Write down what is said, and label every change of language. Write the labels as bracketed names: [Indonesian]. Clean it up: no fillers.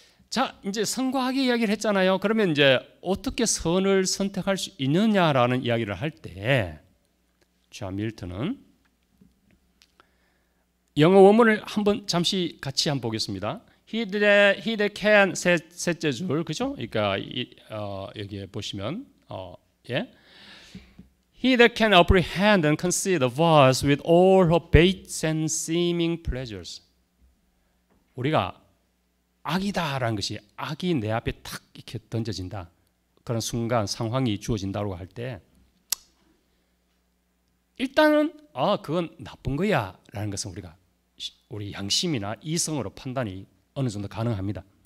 [Korean] 자, 이제 선과 악의 이야기를 했잖아요. 그러면 이제 어떻게 선을 선택할 수 있느냐라는 이야기를 할 때, 자, 밀턴은 영어 원문을 한번 잠시 같이 한번 보겠습니다. [English] He that can, [Korean] 셋째 줄, 그죠? 그러니까 여기에 보시면 예. [English] He that can apprehend and conceive the vase with all her baits and seeming pleasures. [Korean] 우리가 악이다라는 것이, 악이 내 앞에 탁 이렇게 던져진다, 그런 순간 상황이 주어진다고 할 때 일단은 그건 나쁜 거야 라는 것은 우리 양심이나 이성으로 판단이 어느 정도 가능합니다.